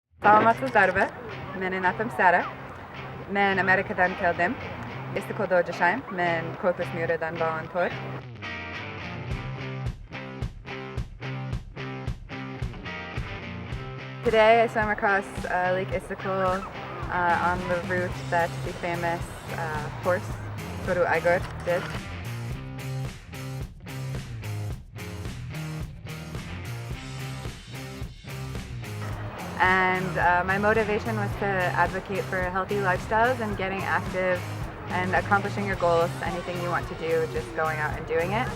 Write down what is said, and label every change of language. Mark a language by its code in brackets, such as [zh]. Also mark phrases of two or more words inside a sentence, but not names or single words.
[ky] Саламатсыздарбы? Менин атым Сара. Мен Америкадан келдим. Issy-Kulda жашайм. Мен Корпус мюрредан волонтер. [en] Today I swam across Lake Issuk-Kul on the route that the famous horse Guru Igor did. And my motivation was to advocate for healthy lifestyles and getting active and accomplishing your goals, anything you want to do, just going out and doing it.